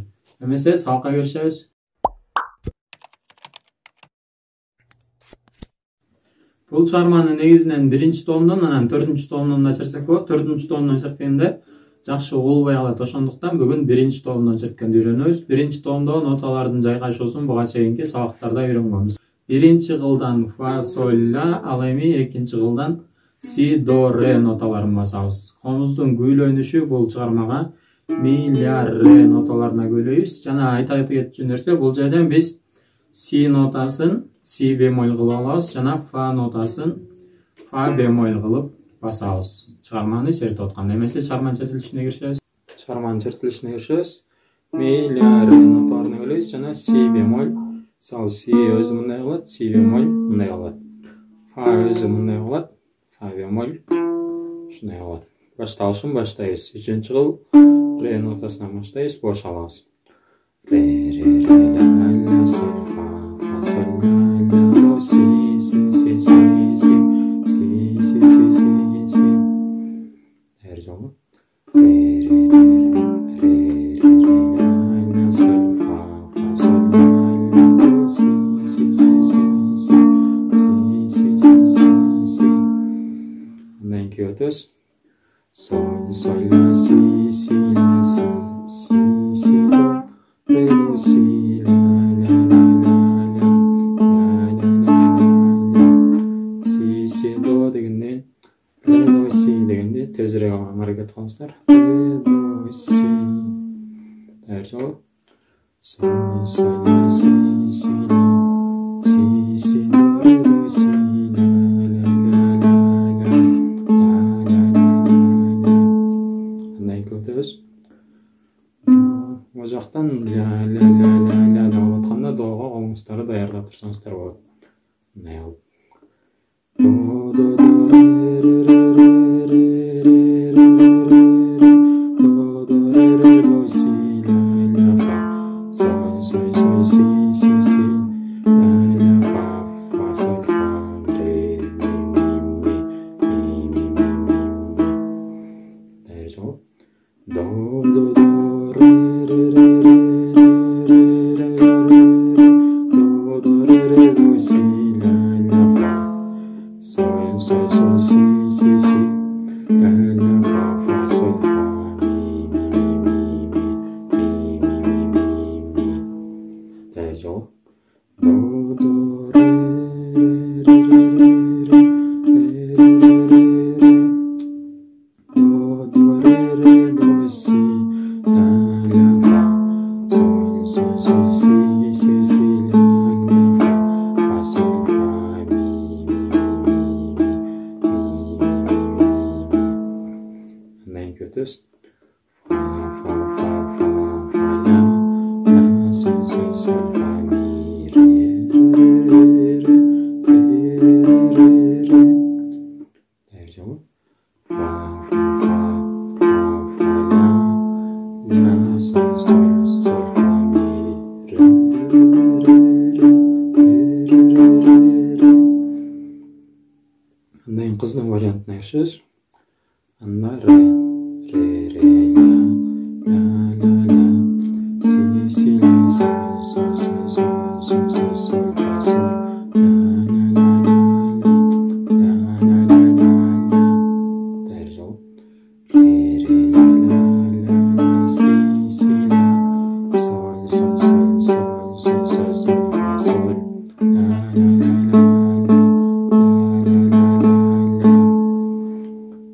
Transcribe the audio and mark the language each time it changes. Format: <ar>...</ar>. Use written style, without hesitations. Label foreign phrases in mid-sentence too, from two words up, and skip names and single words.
<ky>Эмесе сабакка киришебиз. Бул чыгарманы негизинен 1-чи томдон, анан 4-чү томдон да чертсек болот. 4-чү томдон черткенде жакшы угулбай калат. Ошондуктан бүгүн 1-чи томдон черткенди үйрөнөбүз. 1-чи томдо ноталардын жайгашуусун буга чейинки сабактарда үйрөнгөнбүз. 1-чи кылдан фа, соль, ла, ал эми 2-чи кылдан си, до, ре ноталарын басабыз. Комуздун күйлөнүшү бул чыгармага ми, ля, ре ноталарына күйлөйбүз. Жана айта кетчү нерсе, бул жерден биз си нотасын си бемоль кылып алабыз, жана фа нотасын фа бемоль кылып басабыз. Чыгарманы чертип атканда. Эмесе чыгарманын чертилишине киришебиз. Чыгарманын чертилишине киришебиз. Ми, ля, ре ноталарына күйлөйбүз, жана си бемоль. Мисалы, си өзү мындай кылат, си бемоль мындай кылат. Фа өзү мындай кылат, фа бемоль ушундай кылат. Башталышын баштайбыз. 3-чү кыл ре нотасынан баштайбыз, бош алабыз. Ре, ре, ре, ля, ля, соль, фа, соль, ля, ля, до, си, си, си, си, си, си, си, си, си, си. Эр жолу. Ре, ре, ре, ре, ре, ре, ля, ля, соль, фа, соль, ля, ля, до, си, си, си, си, си, си, си, си, си, си. Андан кийин өтөбүз. Соль, соль, ля, си, си, ля, си, си, си, до, ре, до, си, ля, ля, ля, ля, ля, ля, ля, ля, си, си, до дегенде, ре, до, си дегенде тезирээк алганга аракет кылыңыздар. Ре, до, си. Дайыр жолу. Соль, соль, ля, си, си, ля, си, си, до, ре, до, си, ля, ля, ля, ля, ля, ля, ля, ля, ля. Андан кийин өтөбүз. О жактан ля, ля, ля, ля, ля деп атканда доого колуңуздарды даярдап турсаңыздар болот. Мындай кылып. До, до, до, ре, ре, ре, ре, ре, ре, ре, ре, до, до, ре, ре, до, си, ля, ля, фа. Соль, соль, соль, си, си, си, ля, ля, фа, соль, фа, ре, ми, ми, ми, ми, ми, ми, ми. Дайыр жолу. До, до, до, ре, ре, ре, ре, ре, ре, ре, ре, до, до, ре, ре, до, си, ля, ля, фа. Соль, соль, соль, си, си, си, ля, ля, фа, соль, фа, ми, ми, ми, ми, ми, ми, ми, ми, ми. Дайыр жолу. До, до, ре, ре, ре, ре, ре, ре, ре, ре, ре, до, до, ре, ре, до, си, ля, ля, фа. Соль, соль, соль, си, си, си, ля, ля, фа, соль, фа, ми, ми, ми, ми, ми, ми, ми, ми, ми. Андан кийин өтөбүз. Фа, фа, фа, фа, фа, ля, ля, соль, соль, соль, фа, ми, ре, ре, ре, ре, ре, ре, ре, ре. Дайыр жолу. Фа, фа, фа, фа, ля, ля, соль, соль, соль, фа, ми, ре, ре, ре, ре, ре, ре, ре, ре. Андан кийин кыздын вариантына киришебиз. Анда ре, ре, ре, ля, ля, ля, ля, си, си, ля, соль, соль, соль, соль, соль, соль, соль, фа, соль, ля, ля, ля, ля, ля, ля, ля, ля, ля. Дайыр жолу. Ре, ре, ля, ля, ля, ля, си, си, ля, соль, соль, соль, соль, соль, соль, соль, фа, соль, ля, ля, ля, ля, ля, ля, ля, ля, ля, ля.</ky>